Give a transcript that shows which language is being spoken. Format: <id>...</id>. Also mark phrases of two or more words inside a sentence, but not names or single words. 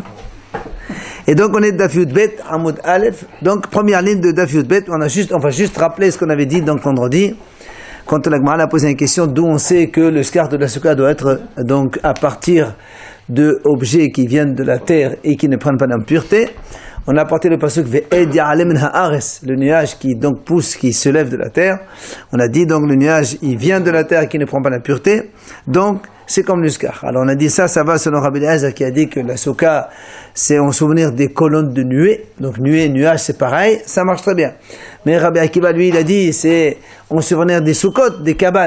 <fr>Et donc on est</fr> <he>דף י"ב עמוד א.</he> <fr>Donc première ligne de</fr> <he>דף י"ב,</he> <fr>on va juste rappeler ce qu'on avait dit donc vendredi. Quand la Gemara a posé une question d'où on sait que le scar de la souka doit être donc à partir de objets qui viennent de la terre et qui ne prennent pas d'impureté. On a apporté le pasuk</fr> <he>ואד יעלה מן הארץ,</he> <fr>le nuage qui donc pousse, qui se lève de la terre. On a dit donc le nuage, il vient de la terre et qui ne prend pas d'impureté. Donc c'est comme le scar. Alors on a dit ça va selon Rabbi Eliezer qui a dit que la souka c'est en souvenir des colonnes de nuée. Donc nuée et nuage c'est pareil, ça marche très bien. Mais Rabbi Akiva lui il a dit c'est en souvenir des soukot, des cabanes.</fr>